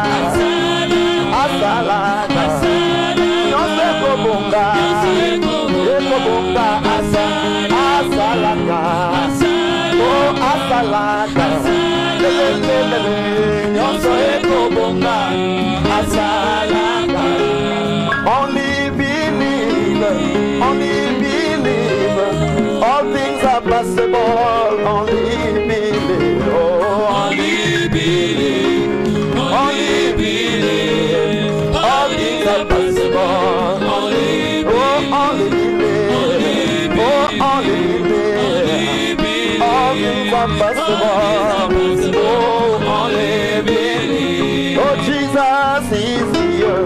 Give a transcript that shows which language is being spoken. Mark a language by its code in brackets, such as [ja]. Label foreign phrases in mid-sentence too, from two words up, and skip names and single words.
[ln] asalaka nyonso ekobonga asalaka oh asalaka lelelele nyonso ekobonga asalaka. [en] Only believe, all things are possible, only believe, oh, only believe, all things are possible, only believe, only believe, all things are possible, oh, only believe, oh, Jesus is here.